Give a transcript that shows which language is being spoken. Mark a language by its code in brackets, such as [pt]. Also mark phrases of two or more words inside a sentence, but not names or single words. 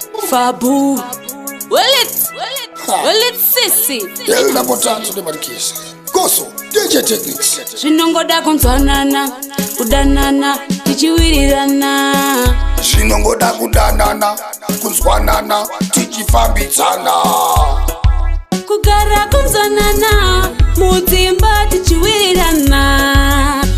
[en] Fabu. Will it? Will it? Ha. Will it, sissy? Yena potato de marquise. Goso, D J Techniques. [sn] Zvinongoda kunzwanana, kudanana, tichiwirirana. Zvinongoda kudanana, kunzwanana, tichifambidzana. Kugara kunzwanana, mudzimba tichiwirirana.